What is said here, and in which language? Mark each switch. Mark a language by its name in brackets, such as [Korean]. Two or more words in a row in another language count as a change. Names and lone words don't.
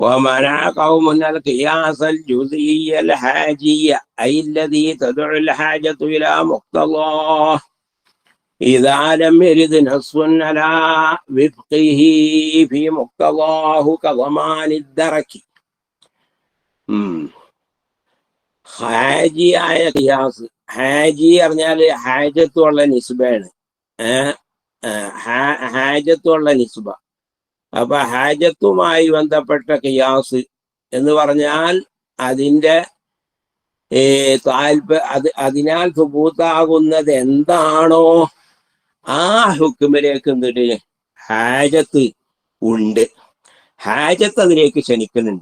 [Arabic] ومنع قوم القياس الجزئي الحاجي أي الذي تدعو الحاجة إلى مقتضاه إذا لم يرد نص على وفقه في مقتضاه كضمان الدرك. [Malayalam] ഹാജിയായ ഖിയാസ്. ഹാജി പറഞ്ഞാല് ഹാജത്തുള്ള നിസ്ബയാണ്. ഹാജത്തുള്ള നിസ്ബ. അപ്പൊ ഹാജത്തുമായി ബന്ധപ്പെട്ട ഖിയാസ് എന്ന് പറഞ്ഞാൽ അതിൻ്റെ അതിനാൽ സുബൂത്താകുന്നത് എന്താണോ ആ ഹുക്കുമിലേക്ക് എന്തിട്ട് ഹാജത്ത് ഉണ്ട്, ഹാജത്ത് അതിലേക്ക് ക്ഷണിക്കുന്നുണ്ട്.